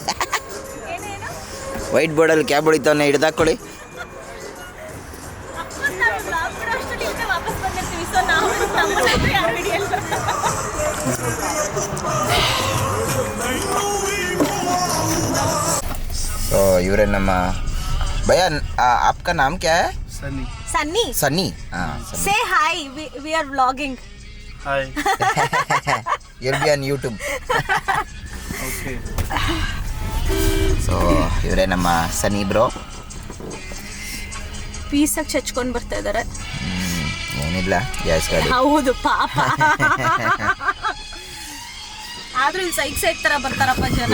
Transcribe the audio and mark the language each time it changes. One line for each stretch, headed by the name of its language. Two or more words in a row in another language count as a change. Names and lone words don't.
Kannada: ವೈಟ್ ಬೋರ್ಡಲ್ಲಿ ಕ್ಯಾಬ್ ಹೊಡಿತವನೆ, ಹಿಡ್ದಾಕೊಳ್ಳಿ. ಸೊ ಇವರೇ ನಮ್ಮ ಭಯ್ಯ.
Hindi: आपका नाम क्या है? सन्नी. सन्नी.
English: Say hi. We are vlogging. Hi. You'll be on YouTube. Okay.
Kannada: ಸೊ ಇವರೇ ನಮ್ಮ ಸನ್ನಿ ಬ್ರೋ. ಪೀಸಾಗಿ ಚಚ್ಕೊಂಡು ಬರ್ತಾ ಇದ್ದಾರೆ. ಏನಿಲ್ಲ, ಗ್ಯಾಸ್ ಗಾಡಿ. ಹೌದು ಪಾಪ. ಆದ್ರೂ ಇಲ್ಲಿ ಸೈಕ್ ತರ ಬರ್ತಾರಪ್ಪ ಜನ.